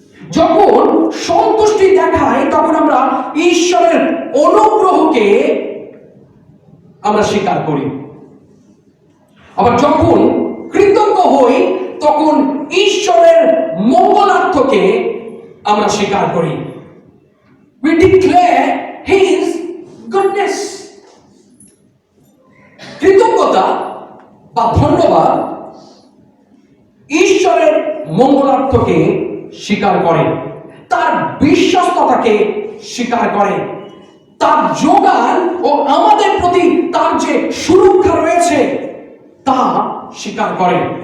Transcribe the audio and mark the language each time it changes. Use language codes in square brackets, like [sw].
[bn] যখন সন্তুষ্টি দেখাই তখন আমরা ঈশ্বরের অনুগ্রহকে আমরা স্বীকার করি। আবার যখন কৃতজ্ঞ হই তখন ঈশ্বরের মঙ্গলার্থকে আমরা স্বীকার করি। [en] We declare his goodness. [bn] কৃতজ্ঞতা বা ধন্যবাদ ঈশ্বরের মঙ্গলার্থকে স্বীকার করে, তার বিশ্বস্ততাকে স্বীকার করে, তার যোগান ও আমাদের প্রতি তার যে সুরক্ষা রয়েছে তা স্বীকার করে।